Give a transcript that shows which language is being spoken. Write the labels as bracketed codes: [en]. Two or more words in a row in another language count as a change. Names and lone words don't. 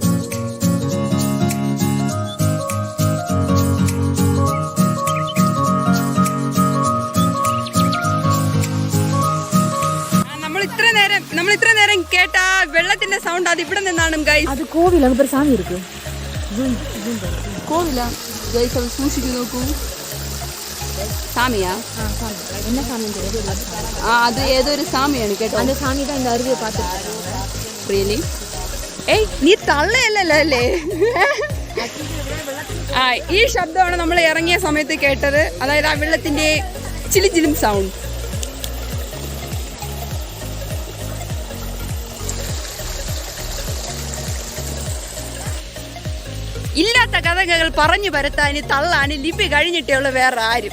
[ml] നമ്മൾ ഇത്ര നേരം കേട്ട വെള്ളത്തിന്റെ സൗണ്ട് അത് ഇവിടെ നിന്നാണ് ഗൈസ്. [ta] அது கோவில்ல சாமி இருக்கும். [ml] കോവില ഗൈസ്, അത് സൂക്ഷിച്ചു നോക്കൂ. സാമിയാ? അത് ഏതൊരു സാമിയാണ് കേട്ടോ. [ta] அந்த சாமி தான் இந்த அருவியை பார்த்துட்டு. [ml] റിയലി? ഏയ്, നീ തള്ളയല്ലല്ലോ അല്ലേ? ആ, ഈ ശബ്ദമാണ് നമ്മൾ ഇറങ്ങിയ സമയത്ത് കേട്ടത്. അതായത് ആ വെള്ളത്തിന്റെ ചിലിച്ചിലും സൗണ്ട്. ഇല്ലാത്ത കഥകൾ പറഞ്ഞു പരത്താന് തള്ളാന് ലിപി കഴിഞ്ഞിട്ടേ ഉള്ളു വേറെ ആരും.